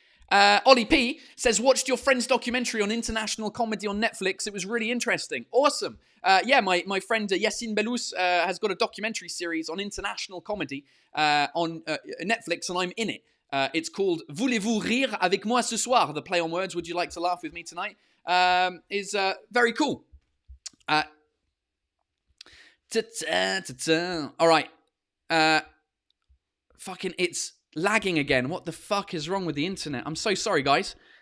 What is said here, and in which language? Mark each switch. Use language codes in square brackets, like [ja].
[en] Ollie P says, watched your friend's documentary on international comedy on Netflix. It was really interesting. Awesome. My friend Yassine Bellous has got a documentary series on international comedy on Netflix, and I'm in it. It's called [fr] Voulez-vous rire avec moi ce soir? [en] The play on words, would you like to laugh with me tonight? Is very cool. All right. Fucking, it's lagging again. What the fuck is wrong with the internet? I'm so sorry, guys.